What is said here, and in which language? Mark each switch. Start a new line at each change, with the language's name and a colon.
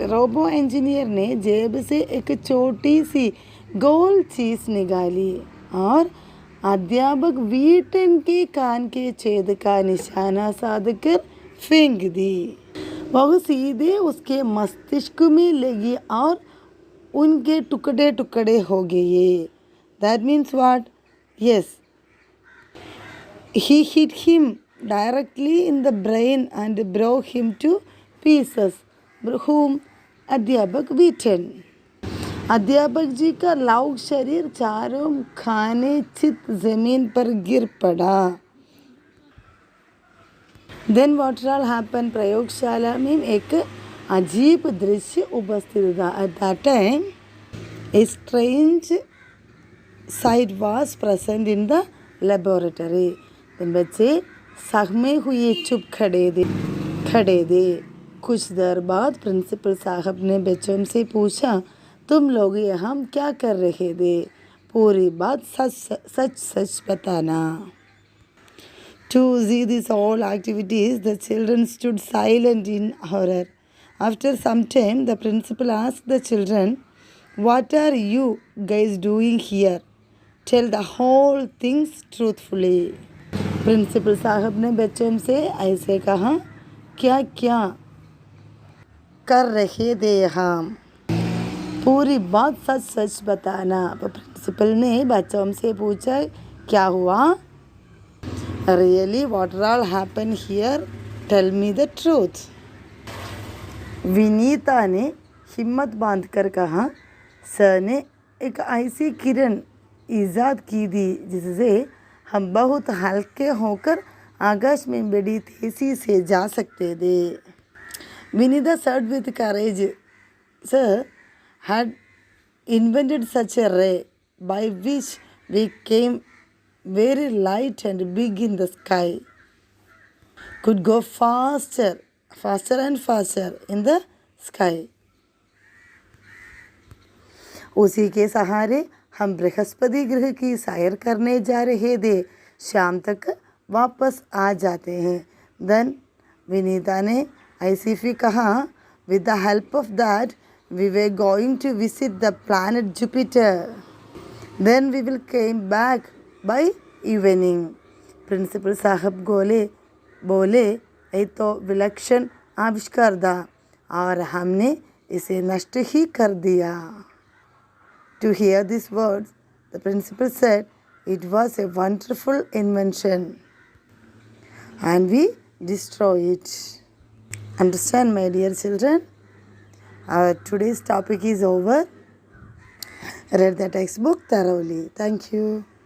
Hindi: Robo engineer ने जेब से एक छोटी सी गोल चीज निकाली और अध्यापक व्हीटन के कान के छेद का निशाना साधकर फेंक दी. वह सीधे उसके मस्तिष्क में लगी और उनके टुकड़े टुकड़े हो गए.
English: That means what? Yes. He hit him directly in the brain and broke him to pieces. Whom? अध्यापक Wheaton.
Hindi: अध्यापक जी का लौह शरीर चारों खाने चित जमीन पर गिर पड़ा.
English: Then what all happen?
Hindi: प्रयोगशाला में एक अजीब दृश्य उपस्थित था.
English: At that time a strange sight was present in the laboratory.
Hindi: बच्चे सहमे हुए चुप खड़े थे. कुछ देर बाद प्रिंसिपल साहब ने बच्चों से पूछा, तुम लोग यहाँ क्या कर रहे थे? पूरी बात सच बताना.
English: To see these all activities, the children stood silent in horror. After some time, the principal asked the children, what are you guys doing here? Tell the whole things truthfully.
Hindi: Principal साहब ने बच्चों से ऐसे कहा, क्या क्या कर रहे थे हम? पूरी बात सच बताना. प्रिंसिपल ने बच्चों से पूछा, क्या हुआ?
English: Really what all happen here? Tell me the truth.
Hindi: Vinita ने हिम्मत बांधकर कहा, सर ने एक ऐसी किरण ईजाद की थी जिससे हम बहुत हल्के होकर आकाश में बड़ी तेजी से जा सकते थे.
English: Vinita said with courage, sir had invented such a ray by which we came very light and big in the sky, could go faster and faster in the sky.
Hindi: उसी के सहारे हम बृहस्पति ग्रह की सैर करने जा रहे थे. शाम तक वापस आ जाते हैं.
English: then Vinita
Hindi: ने ऐसी फिर कहा,
English: with the help of that we were going to visit the planet Jupiter. Then we will came back by evening.
Hindi: Principal साहब बोले, ये तो विलक्षण आविष्कार था और हमने इसे नष्ट ही कर दिया.
English: To hear these words, the principal said it was a wonderful invention and we destroy it. Understand, my dear children? Our today's topic is over. Read the textbook thoroughly. Thank you.